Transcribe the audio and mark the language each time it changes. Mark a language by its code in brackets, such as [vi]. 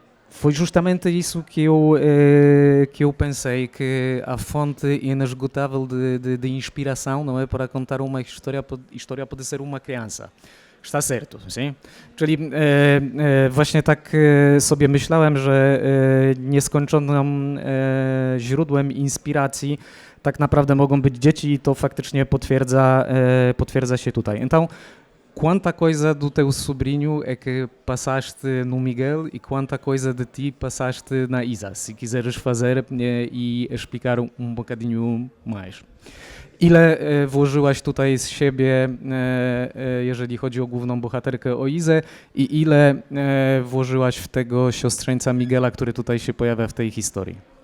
[pt] Foi justamente isso que eu pensei, que a fonte inesgotável de inspiração, não é, para contar uma história pode ser uma criança. Está certo, sim? [pl] Czyli właśnie tak sobie myślałem, że nieskończonym źródłem inspiracji tak naprawdę mogą być dzieci i to faktycznie potwierdza się tutaj. [pt] Então, quanta coisa do teu sobrinho é que passaste no Miguel e quanta coisa de ti passaste na Isa? Se quiseres fazer e explicar bocadinho mais. [pl] Ile włożyłaś tutaj z siebie, jeżeli chodzi o główną bohaterkę, o Izę, i ile włożyłaś w tego siostrzeńca Miguela, który tutaj się pojawia w tej historii?